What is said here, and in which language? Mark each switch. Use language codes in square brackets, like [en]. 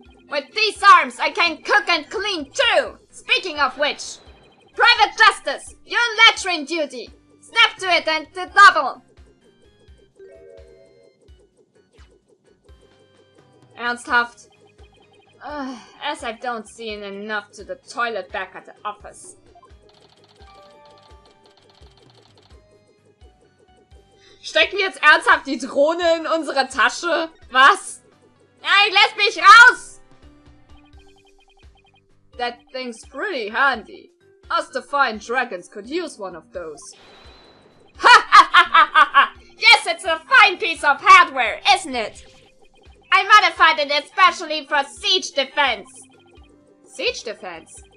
[en] With these arms, I can cook and clean too! Speaking of which, Private Justice, you're on latrine duty! Snap to it and the double! [de] Ernsthaft? [en] As I don't see enough to the toilet back at the office. [de] Stecken wir jetzt ernsthaft die Drohne in unsere Tasche? Was? Nein, lass mich raus! [en] That thing's pretty handy. Us defying dragons could use one of those. Ha ha ha ha ha ha! Yes, it's a fine piece of hardware, isn't it? I modified it especially for siege defense. Siege defense?